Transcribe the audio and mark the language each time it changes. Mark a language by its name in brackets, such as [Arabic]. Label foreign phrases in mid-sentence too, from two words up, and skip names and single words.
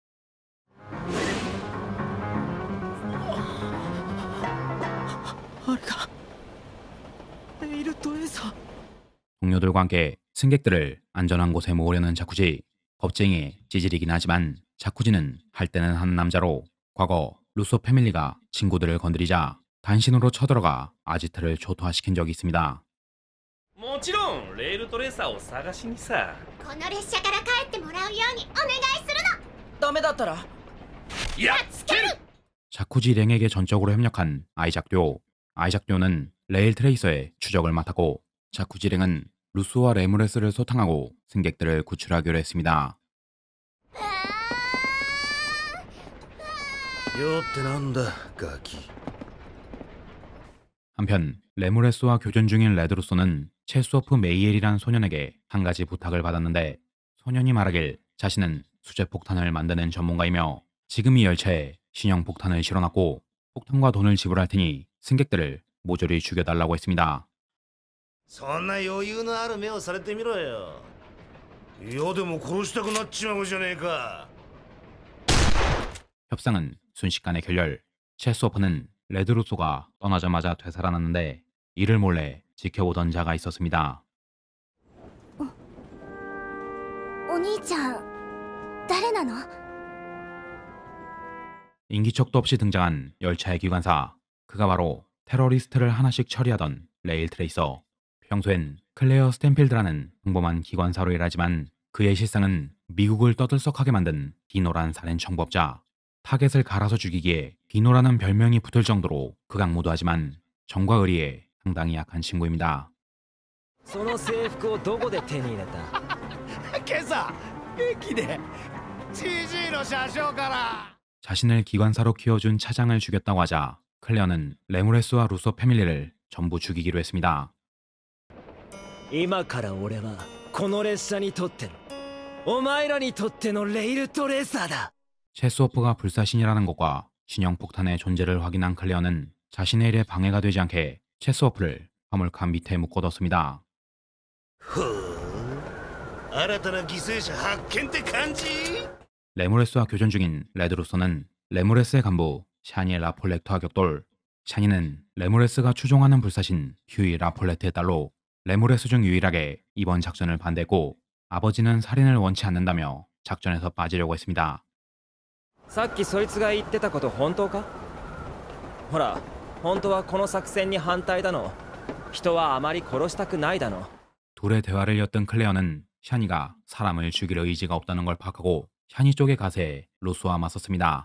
[Korean] 동료들과 함께 승객들을 안전한 곳에 모으려는 자쿠지. 겁쟁이의 찌질이긴 하지만 자쿠지는 할 때는 하는 남자로 과거 루소 패밀리가 친구들을 건드리자 단신으로 쳐들어가 아지트를 초토화시킨 적이 있습니다. [Japanese] もちろんレールトレーサーを探しにさ。この列車から帰ってもらうようにお願いするの。ダメだったら。やっつける。 [Korean] 자쿠지 랭에게 전적으로 협력한 아이작 듀오. 아이작 듀오는 레일 트레이서의 추적을 맡았고 자쿠지 랭은 루소와 레무레스를 소탕하고 승객들을 구출하기로 했습니다. [Japanese] よってなんだガキ。 [Korean] 한편 레무레스와 교전 중인 레드루소는 체스오프 메이엘이란 소년에게 한 가지 부탁을 받았는데 소년이 말하길 자신은 수제폭탄을 만드는 전문가이며 지금 이 열차에 신형 폭탄을 실어놨고 폭탄과 돈을 지불할 테니 승객들을 모조리 죽여달라고 했습니다. [Japanese] そんな余裕のある目をされてみろよ。嫌でも殺したくなっちまうじゃねえか。 [Korean] 협상은 순식간에 결렬. 체스오프는 레드루소가 떠나자마자 되살아났는데 이를 몰래 지켜보던 자가 있었습니다. [Japanese] お兄ちゃん誰なの？ [Korean] 인기척도 없이 등장한 열차의 기관사. 그가 바로 테러리스트를 하나씩 처리하던 레일 트레이서. 평소엔 클레어 스탠필드라는 평범한 기관사로 일하지만 그의 실상은 미국을 떠들썩하게 만든 디노란 살인 청부업자. 타겟을 갈아서 죽이기에 디노라는 별명이 붙을 정도로 극악무도하지만 정과 의리에 상당히 약한 친구입니다. [Japanese] その制服をどこで手に入れた？今朝駅でジジイの車掌から [Korean] 자신을 기관사로 키워준 차장을 죽였다고 하자 클레어는 레모레스와 루소 패밀리를 전부 죽이기로 했습니다. [Japanese] 今から俺はこの列車にとってのお前らにとってのレイルトレーサーだ。 [Korean] 체스워프가 불사신이라는 것과 신형폭탄의 존재를 확인한 클레어는 자신의 일에 방해가 되지 않게 체스워프를 화물칸 밑에 묶어뒀습니다. [Japanese] 新たな犠牲者発見って感じ。 [Korean] 레모레스와 교전 중인 레드루소는 레모레스의 간부 샤니 라폴레트와 격돌. 샤니는 레모레스가 추종하는 불사신 휴이 라폴레트의 딸로 레모레스 중 유일하게 이번 작전을 반대했고, 아버지는 살인을 원치 않는다며 작전에서 빠지려고 했습니다. [Japanese] さっきそいつが言ってたこと本当か？ほら、本当はこの作戦に反対だの。人はあまり殺したくないだの。 [Korean] 둘의 대화를 엿든 클레어는 샤니가 사람을 죽일 의지가 없다는 걸 파악하고 샤니 쪽의 가세에 루소와 맞섰습니다.